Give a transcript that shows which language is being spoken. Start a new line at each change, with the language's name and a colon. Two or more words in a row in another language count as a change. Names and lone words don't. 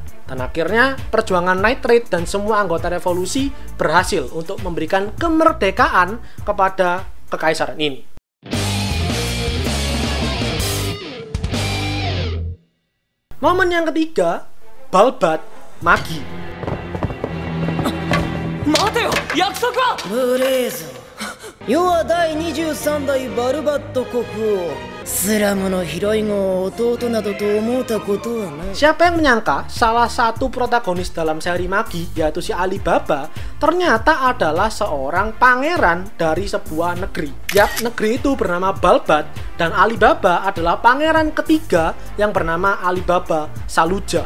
Indonesian: Dan akhirnya perjuangan Nitrate dan semua anggota revolusi berhasil untuk memberikan kemerdekaan kepada kekaisaran ini. Momen yang ketiga, Balbat Magi.
Japanese: 待てよ、約束は。ブレーゾー、世は第23代バルバット国王、スラムの広い子を弟などと思ったことはない。
Indonesian: Siapa yang menyangka salah satu protagonis dalam seri Magi, yaitu si Alibaba, ternyata adalah seorang pangeran dari sebuah negeri. Yap, negeri itu bernama Balbat, dan Alibaba adalah pangeran ketiga yang bernama Alibaba Saluja.